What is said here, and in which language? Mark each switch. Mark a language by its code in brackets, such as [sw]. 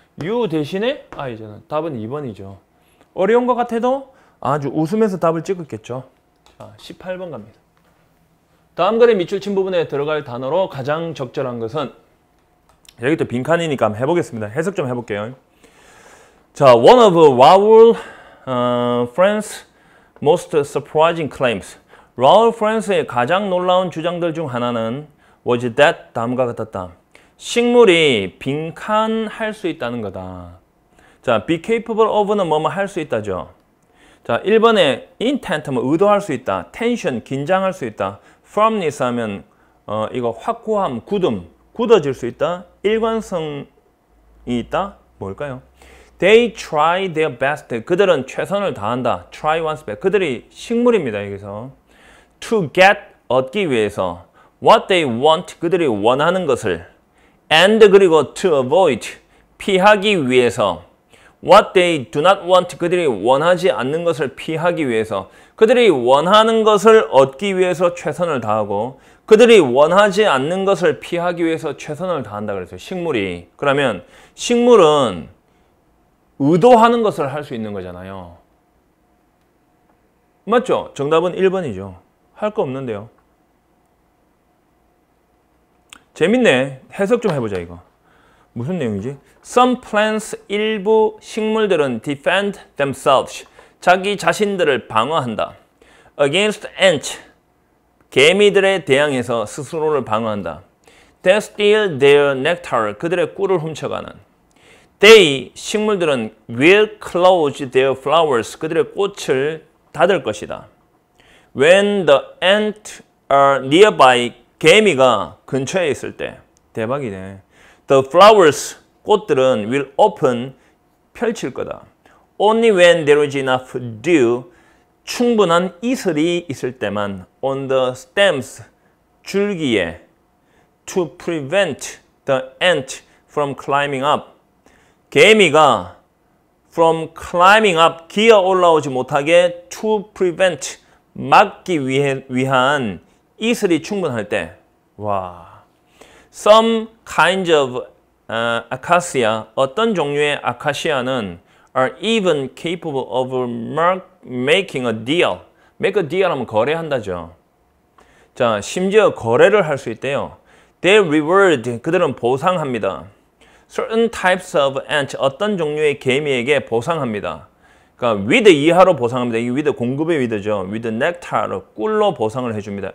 [ko] you 대신에 I잖아요. 답은 2번이죠. 어려운 것 같아도 아주 웃으면서 답을 찍었겠죠. 자, 18번 갑니다. 다음 글의 밑줄 친 부분에 들어갈 단어로 가장 적절한 것은 여기 또 빈칸이니까 한번 해보겠습니다. 해석 좀 해볼게요. [en] 자, one of Raoul France's most surprising claims. [ko] 라울 프랑스의 가장 놀라운 주장들 중 하나는 [en] was that [ko] 다음과 같았다. 식물이 빈칸할 수 있다는 거다. 자, be capable of는 뭐뭐 할 수 있다죠. 자, 1번에 intent 하면 의도할 수 있다. tension 긴장할 수 있다. firmness 하면 이거 확고함, 굳어질 수 있다. 일관성이 있다. 뭘까요? [en] They try their best. [ko] 그들은 최선을 다한다. [en] Try one's best. [ko] 그들이 식물입니다. [en] 여기서 to get [ko] 얻기 위해서 [en] what they want. [ko] 그들이 원하는 것을 [en] and 그리고 to avoid [ko] 피하기 위해서 [en] what they do not want. [ko] 그들이 원하지 않는 것을 피하기 위해서 그들이 원하는 것을 얻기 위해서 최선을 다하고 그들이 원하지 않는 것을 피하기 위해서 최선을 다한다 그랬어요. 식물이. 그러면 식물은 의도하는 것을 할 수 있는 거잖아요. 맞죠? 정답은 1번이죠. 할 거 없는데요. 재밌네. 해석 좀 해보자 이거. 무슨 내용이지? [en] Some plants, [ko] 일부 식물들은 [en] defend themselves. [ko] 자기 자신들을 방어한다. [en] Against ants. [ko] 개미들에 대항해서 스스로를 방어한다. [en] They steal their nectar. [ko] 그들의 꿀을 훔쳐가는. [en] They, [ko] 식물들은 [en] will close their flowers. [ko] 그들의 꽃을 닫을 것이다. [en] When the ants are nearby. [ko] 개미가 근처에 있을 때. 대박이네. [en] The flowers, [ko] 꽃들은 [en] will open, [ko] 펼칠 거다. [en] Only when there is enough dew, [ko] 충분한 이슬이 있을 때만 [en] on the stems, [ko] 줄기에 [en] to prevent the ant from climbing up. [ko] 개미가 [en] from climbing up, [ko] 기어 올라오지 못하게 [en] to prevent, [ko] 막기 위한 이슬이 충분할 때. 와. [en] Some kinds of acacia, [ko] 어떤 종류의 아카시아는 [en] are even capable of making a deal. [ko] make a deal 하면 거래한다죠. 자, 심지어 거래를 할 수 있대요. [en] They reward, [ko] 그들은 보상합니다. [en] Certain types of ants, [ko] 어떤 종류의 개미에게 보상합니다. 그러니까 with 이하로 보상합니다. 이 with 공급의 with죠. [en] with nectar, [ko] 꿀로 보상을 해줍니다.